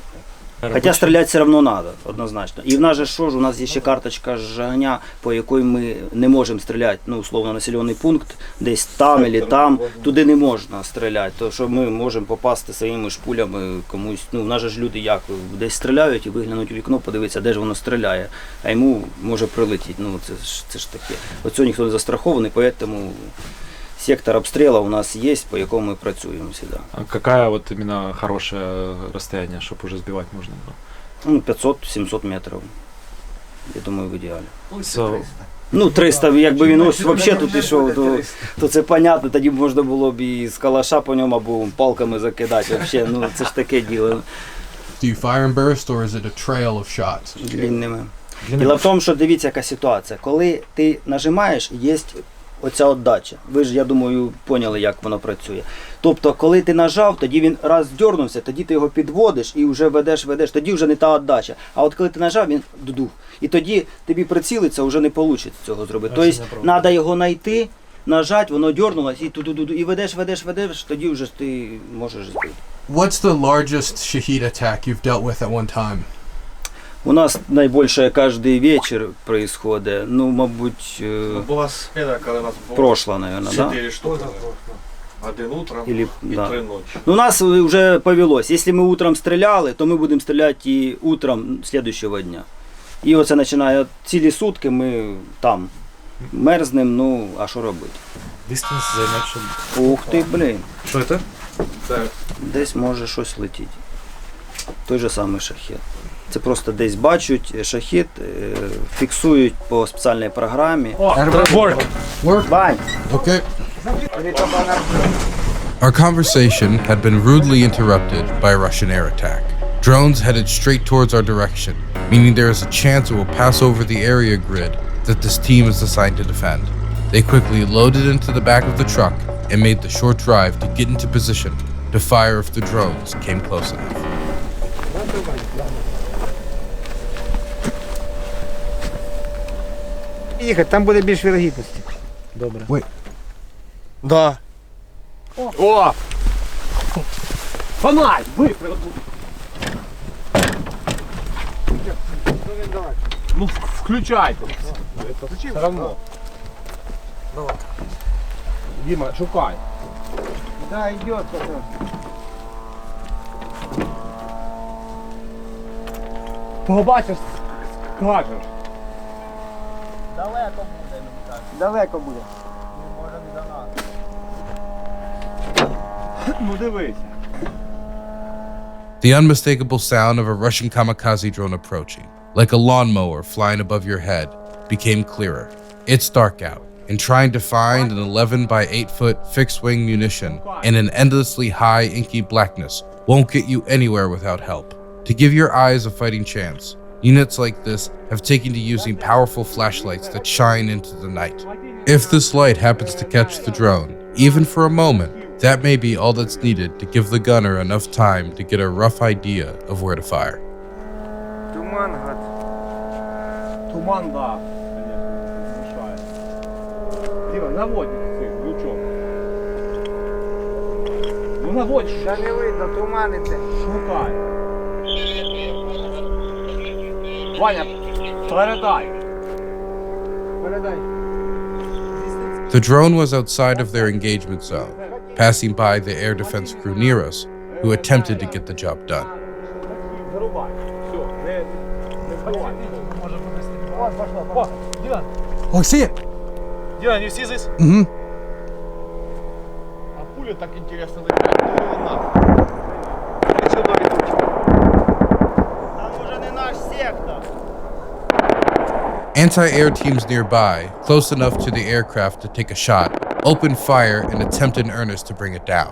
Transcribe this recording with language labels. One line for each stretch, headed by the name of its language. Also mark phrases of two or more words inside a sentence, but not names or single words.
Ukrainian: Хоча стріляти все одно треба, однозначно. І в нас же що ж, у нас є ще карточка жагання, по якій ми не можемо стріляти, условно, населений пункт, десь там або там, туди не можна стріляти, тому що ми можемо попасти своїми ж пулями комусь, в нас же ж люди як, десь стріляють і виглянуть у вікно, подивитися, де ж воно стріляє, а йому може прилетіти, це ж таке. Оцього ніхто не застрахований, тому
Russian: сектор обстрела у нас есть,
Ukrainian: по якому мы працюем всегда.
Russian: А какая вот именно хорошее расстояние, чтобы уже сбивать можно было?
Ukrainian: 500-700 метрів, я думаю, в ідеалі.
English: So,
Ukrainian: 300, якби він ось взагалі тут ішов, то це понятно, тоді можна було б і з калаша по ньому або палками закидати, взагалі, це ж таке діло.
English: Do you fire and burst, or is it a trail of shots?
Ukrainian: Длинними. Діло в тому, що дивіться, яка ситуація. Коли ти нажимаєш, є оця отдача. Ви ж, я думаю, поняли, як воно працює. Тобто, коли ти нажав, тоді він раз дьорнувся, тоді ти його підводиш і вже ведеш, тоді вже не та отдача. А от коли ти нажав, він дудух. І тоді тобі прицілиться, вже не вийде цього зробити. Тобто, треба його знайти, нажати, воно дьорнулося, і ведеш, тоді вже ти можеш збити.
English: What's the largest Shaheed attack you've dealt with at one time?
Ukrainian: У нас найбільше кожен вечір відбувається, мабуть, Була смена, коли у нас було прошла, мабуть,
Russian: да? 4 штуки. Один утром Или,
Ukrainian: і
Russian: да.
Ukrainian: 3 ночі. У нас вже повелось. Якщо ми утром стріляли, то ми будемо стріляти і утром слідчого дня. І оце починає цілі сутки ми там мерзнемо, а що робити? distance займет, щоб... Ух ти, блін. Що це? Десь може щось летіти. Той же самий шахет. Це просто десь бачать шахет, фіксують по спеціальній програмі.
English: Work. Okay. Our conversation had been rudely interrupted by a Russian air attack. Drones headed straight towards our direction, meaning there is a chance it will pass over the area grid that this team is assigned to defend. They quickly loaded into the back of the truck and made the short drive to get into position to fire if the drones came close enough.
Ukrainian: Їхати, там буде більш вірогідності. Добре.
English: Wait.
Russian: Да. О! Фонарь! Ну, включайте. Все равно. Давай. Дима, шукай. Да, идет.
Ukrainian: Побачиш, скажеш. Далеко буде, Далеко буде. може не до нас. Ну дивися.
English: The unmistakable sound of a Russian kamikaze drone approaching, like a lawnmower flying above your head, became clearer. It's dark out, and trying to find an 11 by 8 foot fixed wing munition in an endlessly high inky blackness won't get you anywhere without help. To give your eyes a fighting chance, units like this have taken to using powerful flashlights that shine into the night. If this light happens to catch the drone, even for a moment, that may be all that's needed to give the gunner enough time to get a rough idea of where to fire.
Russian: Туман, гад. Туман, да. Конечно, мешает. Дима,
Ukrainian: наводь цей лучок. Ну наводь. Да не видно, туман іде. Шукай. Ваня, передай. Передай.
English: The drone was outside of their engagement zone, passing by the air defense crew near us, who attempted to get the job done.
Ukrainian: Зарубай. Все, не вбивай. О, Діна.
English: Oh, see it.
Ukrainian: Діна, не всі здесь? Mm-hmm.
Russian: А пуля так интересно летает.
Ukrainian: Ну, нахуй. Нічого не летучого. Там уже не наш сектор.
English: Anti-air teams nearby, close enough to the aircraft to take a shot, opened fire and attempted in earnest to bring it down.